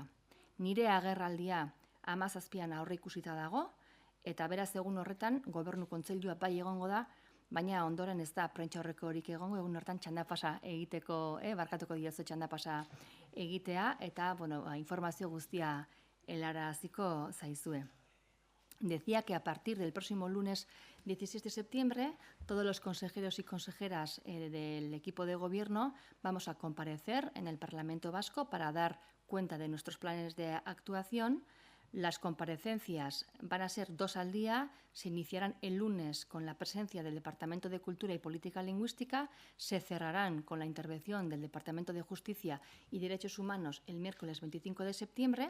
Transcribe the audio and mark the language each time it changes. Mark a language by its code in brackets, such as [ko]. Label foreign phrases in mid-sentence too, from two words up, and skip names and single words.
[eu] Nire agerraldia 17an aurreikusita dago eta beraz egun horretan Gobernu Kontseilua bai egongo da, baina ondoren ez da prentsaurreko horik egongo, egun horretan txandapasa egiteko, barkatuko diozu txandapasa egitea eta informazio guztia helaraziko zaizue. [es] Decía que a partir del próximo lunes 16 de septiembre, todos los consejeros y consejeras del equipo de gobierno vamos a comparecer en el Parlamento Vasco para dar cuenta de nuestros planes de actuación. Las comparecencias van a ser 2 al día, se iniciarán el lunes con la presencia del Departamento de Cultura y Política Lingüística, se cerrarán con la intervención del Departamento de Justicia y Derechos Humanos el miércoles 25 de septiembre.